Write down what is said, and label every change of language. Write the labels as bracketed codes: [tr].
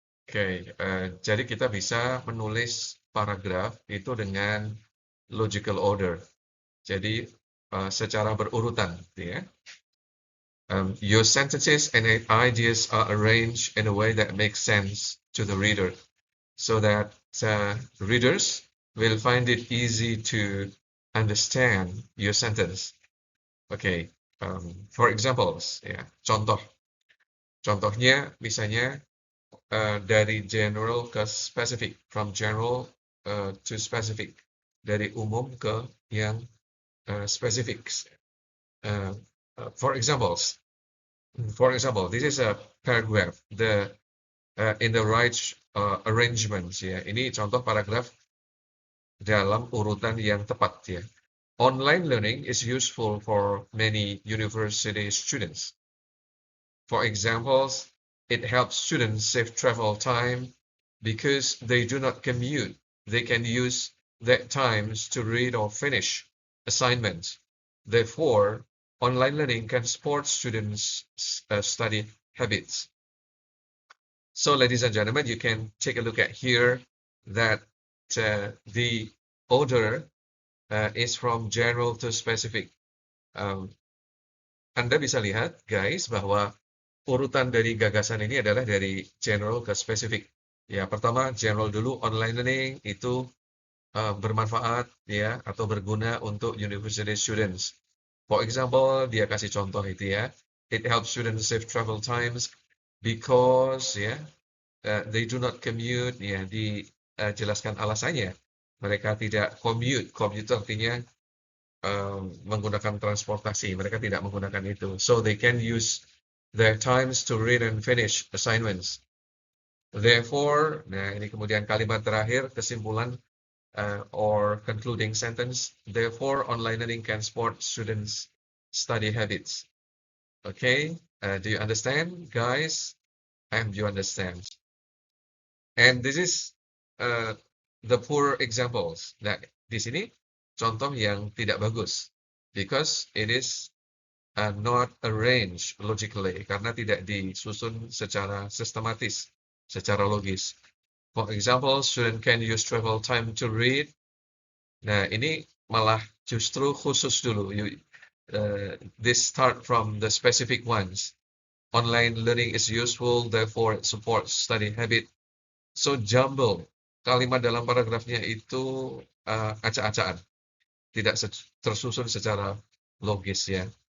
[id] Oke, jadi kita bisa menulis paragraf itu dengan [en] logical order. [id] Jadi secara berurutan, ya. [en] Your sentences and ideas are arranged in a way that makes sense to the reader, so that readers will find it easy to understand your sentence. Okay, for examples, [id] ya, contohnya misalnya dari general ke specific, [en] from general to specific, [id] dari umum ke yang specifics. [en] For examples, this is a paragraph. In the right arrangements, [id] ya. Ini contoh paragraf dalam urutan yang tepat, ya. [en] Online learning is useful for many university students. For examples, it helps students save travel time because they do not commute. They can use that times to read or finish assignments. Therefore, online learning can support students' study habits. So, ladies and gentlemen, you can take a look at here that the order is from general to specific. [id] Anda bisa lihat, guys, bahwa urutan dari gagasan ini adalah dari general ke specific. Ya, pertama general dulu, online learning itu bermanfaat ya atau berguna untuk [en] university students. For example, [id] dia kasih contoh itu ya. [en] It helps students save travel times because ya they do not commute, [id] ya dijelaskan alasannya. Mereka tidak commute. Commute itu artinya menggunakan transportasi. Mereka tidak menggunakan itu. [en] So they can use their times to read and finish assignments. Therefore, [id] nah ini kemudian kalimat terakhir, kesimpulan [en] or concluding sentence. Therefore, online learning can support students' study habits. Okay, do you understand, guys? I hope you understand. And this is the poor examples. [id] Nah, di sini contoh yang tidak bagus, [en] because it is not arranged logically, [id] karena tidak disusun secara sistematis, secara logis. [en] For example, student can use travel time to read. [id] Nah, ini malah justru khusus dulu. [en] This start from the specific ones. Online learning is useful, therefore it supports study habit. So jumble, [id] kalimat dalam paragrafnya itu acak-acakan, tidak tersusun secara logis ya.